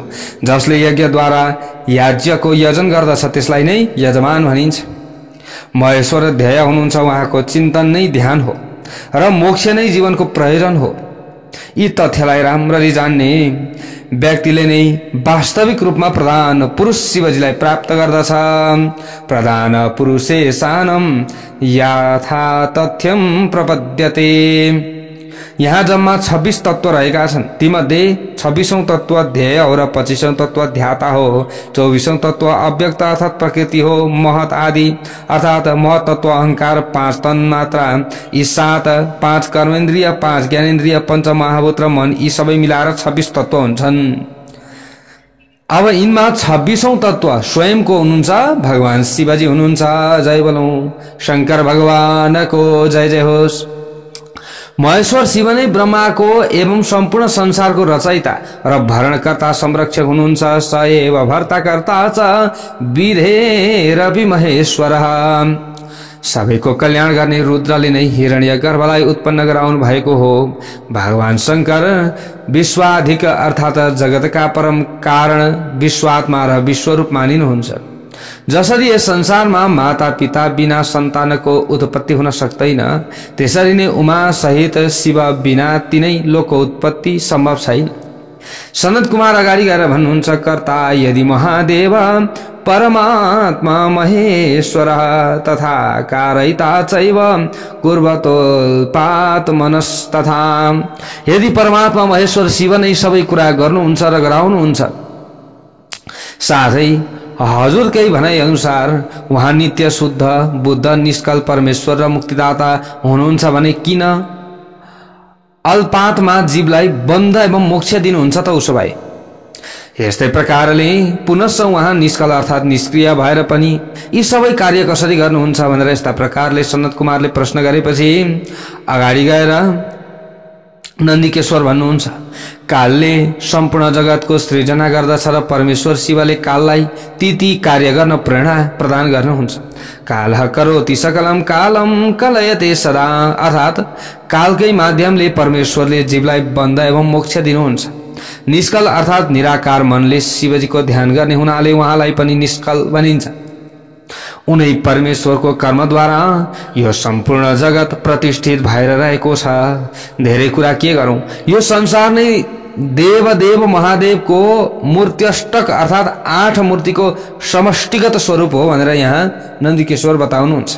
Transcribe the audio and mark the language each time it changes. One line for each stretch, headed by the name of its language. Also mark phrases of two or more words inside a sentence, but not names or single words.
Nepali: जसले यज्ञद्वारा याज्यको यजन गर्दछ त्यसलाई नै यजमान भनिन्छ। महेश्वर ध्येय हुनुहुन्छ, उहाँको चिन्तन नै ध्यान हो र मोक्ष नै जीवनको प्रयोजन हो। यी तथ्यलाई राम्ररी जान्ने व्यक्तिले नै वास्तविक रूपमा प्रधान पुरुष शिवजीलाई प्राप्त गर्दछ।
Sanskrit: प्रधान पुरुषे सानम यथा तथ्यम प्रपद्यते।
Nepali: यहाँ जम्मा 26 तत्व रहेका छन्। तीमध्ये 26औं तत्व ध्येय हो र 25औं तत्व ध्याता हो। 24औं तत्व अव्यक्त अर्थात प्रकृति हो। महत आदि अर्थात महत तत्व अहंकार 5 तन मात्रा, यी 7 5 कर्मेन्द्रिय 5 ज्ञानेन्द्रिय 5 महाभूत र मन, यी सबै मिलाएर 26 तत्व हुन्छन्। अब यिनमा 26औं तत्व स्वयंको हुनुहुन्छ, भगवान शिवजी हुनुहुन्छ। जय बोलौं शंकर भगवानको जय जय होस्। महेश्वर शिव नै ब्रह्माको एवं सम्पूर्ण संसारको रचयिता र भरणकर्ता संरक्षक हुनुहुन्छ।
Sanskrit: स एव भर्ताकर्ता च विधेरपि महेश्वरः।
Nepali: सबैको कल्याण गर्ने रुद्रले नै हिरण्यगर्भलाई उत्पन्न गराउनु भएको हो। भगवान शंकर विश्वाधिक अर्थात जगतका परम कारण विश्वात्मा र विश्वरूप मानिनुहुन्छ। जसरी यस संसारमा माता पिता बिना सन्तानको उत्पत्ति हुन सक्दैन, त्यसरी नै उमा सहित शिव बिना तिनै लोकको उत्पत्ति सम्भव छैन। सनत कुमार अगाडि गएर भन्नुहुन्छ,
Sanskrit: कर्ता यदि महादेव परमात्मा महेश्वर तथा कारयिता चैव कुर्वतोल्पात मनस्तथा।
Nepali: यदि परमात्मा महेश्वर शिव नै सबै कुरा गर्नुहुन्छ र गराउनुहुन्छ, साथै हजुरकै भनाइ अनुसार उहाँ नित्य शुद्ध बुद्ध निष्कल परमेश्वर र मुक्तिदाता हुनुहुन्छ भने किन अल्पात्मा जीवलाई बन्ध एवं मोक्ष दिनुहुन्छ त उसो भए? यस्तै प्रकारले पुनश्च उहाँ निष्कल अर्थात निष्क्रिय भएर पनि यी सबै कार्य कसरी गर्नुहुन्छ भनेर यस्ता प्रकारले सनत कुमारले प्रश्न गरेपछि अगाडि गएर नन्दीकेश्वर भन्नुहुन्छ, कालले सम्पूर्ण जगतको सृजना गर्दछ र परमेश्वर शिवले काललाई ती कार्य गर्न प्रेरणा प्रदान गर्नुहुन्छ।
Sanskrit: कालः करोति सकलम कालम कलयते सदा,
Nepali: अर्थात कालकै माध्यमले परमेश्वरले जीवलाई बन्ध एवं मोक्ष दिनुहुन्छ। निष्कल अर्थात निराकार मनले शिवजीको ध्यान गर्ने हुनाले उहाँलाई पनि निष्कल भनिन्छ। उनै परमेश्वरको कर्मद्वारा यो सम्पूर्ण जगत प्रतिष्ठित भएर रहेको छ। धेरै कुरा के गरौं, यो संसार नै देव महादेवको मूर्त्यष्टक अर्थात 8 मूर्तिको समष्टिगत स्वरूप हो भनेर यहाँ नन्दीकेश्वर बताउनुहुन्छ।